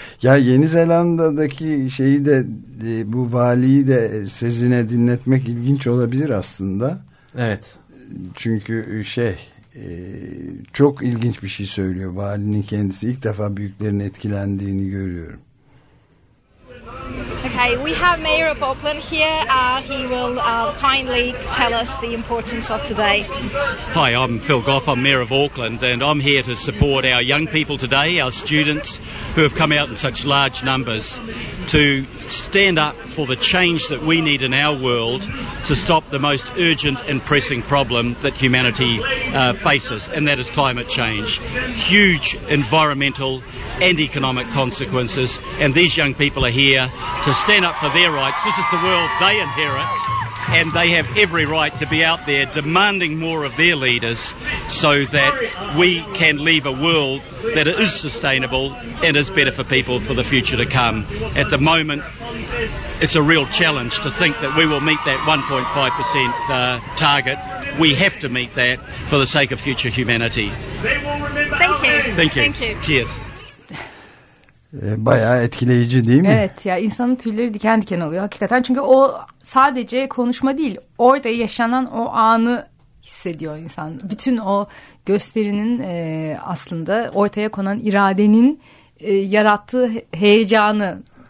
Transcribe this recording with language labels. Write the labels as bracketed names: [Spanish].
[Turkish] Ya Yeni Zelanda'daki şeyi de bu valiyi de sizinle dinletmek ilginç olabilir aslında. Evet. Çünkü şey çok ilginç bir şey söylüyor. Valinin kendisi ilk defa büyüklerin etkilendiğini görüyorum. [English] Okay, we have Mayor of Auckland here. He will kindly tell us the importance of today. Hi, I'm Phil Goff. I'm Mayor of Auckland, and I'm here to support our young people today, our students who have come out in such large numbers to stand up for the change that we need in our world to stop the most urgent and pressing problem that humanity faces, and that is climate change. Huge environmental and economic consequences, and these young people are here to stand up for their rights. This is the world they inherit, and they have every right to be out there demanding more of their leaders so that we can leave a world that is sustainable and is better for people for the future to come. At the moment, it's a real challenge to think that we will meet that 1.5% target. We have to meet that for the sake of future humanity. Thank you. Thank you. Thank you. Cheers. [Turkish] Bayağı etkileyici değil mi? Evet ya insanın tüyleri diken diken oluyor hakikaten. Çünkü o sadece konuşma değil. Orada yaşanan o anı hissediyor insan. Bütün o gösterinin aslında ortaya konan iradenin yarattığı heyecanı.